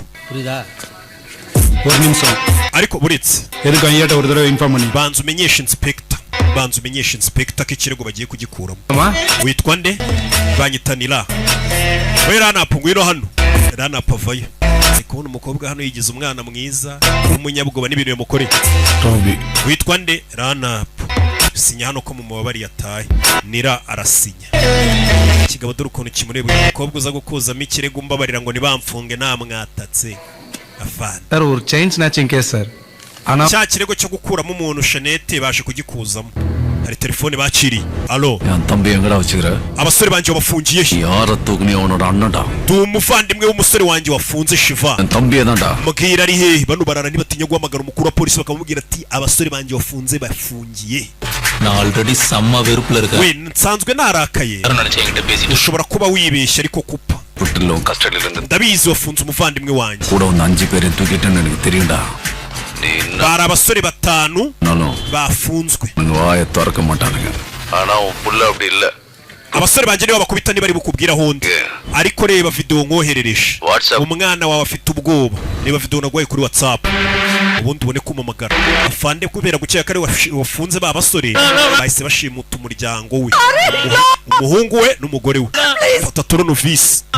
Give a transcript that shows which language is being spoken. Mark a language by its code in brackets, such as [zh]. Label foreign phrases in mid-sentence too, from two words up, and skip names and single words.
[ta] புரியுதா? ஒரு நிமிஷம். [rw] ariko buretse [ta] எதுக்கு ஐயாட்ட ஒரு தடவை இன்ஃபார்ம் பண்ணி? [rw] banza umenyesha inspector ko ikirego bagiye kugikuramo. [ta] ஆமா. [rw] witwa nde? banyitanira we ranapu ngwino hano. ranapu avayo ari kubona umukobwa hano yigize umwana mwiza w'umunyabwoba n'ibintu yamukoreye. [ta] டோபி [rw] witwa nde? ranapu sinya hano ko mu mubabari yataye nira arasinya kigabo dore ukuntu kimureba umukobwa uza gukuzamo ikirego mbabarira ngo ntibamfunge namwatatse afana. [ta] சார் ஒரு [en] chain snatching case [ta] சார். ஆனா [rw] cya kirego cyo gukuramo umuntu Shanete baje kugikuzamo hari telefone bakiriye. alo [ta] என் தம்பி எங்கடா வச்சுக்கிற [rw] abasore banjye bafungiye he? [ta] யார தூக்குனி அவனோட அண்ணன்டா [rw] ndi umuvandimwe w'umusore wanjye wafunze Shiva. [ta] என் தம்பியே தான்டா [rw] mubwira ari hehe? bano barara ntibatinya guhamagara umukuru wa polisi bakamubwira ati abasore banjye bafunze bafungiye. [ta] நான் ஆல்ரெடி செம்ம வெறுப்புல இருக்கேன். [rw] we nsanzwe narakaye [ta] நினைச்சேன் என்கிட்ட பேசிட்டு [rw] ushobora kuba wibeshya ariko kupa [ta] விட்டுல உன் கஸ்டடியில இருந்து [rw] ndabizi wafunze umuvandimwe wanjye. [ta] கூட வந்து 5 பேரை தூக்கிட்டேன்னு எனக்கு தெரியும்டா நீ [rw] bari abasore batanu [ta] நானும் [rw] bafunzwe [ta] உங்க வாயை திறக்க மாட்டானுங்க ஆனா உன் புள்ள அப்படி இல்ல [rw] abasore banjye nibo bakubita ntibari bukubwira hondi ariko reba video nkoherereje WhatsApp. umwana wawe afite ubwoba reba video naguhaye kuri WhatsApp ubundi ubone kumamagara afande kubera gukeka kare wafunze ba basore bahise bashimuta umuryango we umuhungu we n'umugore we fata toronovisi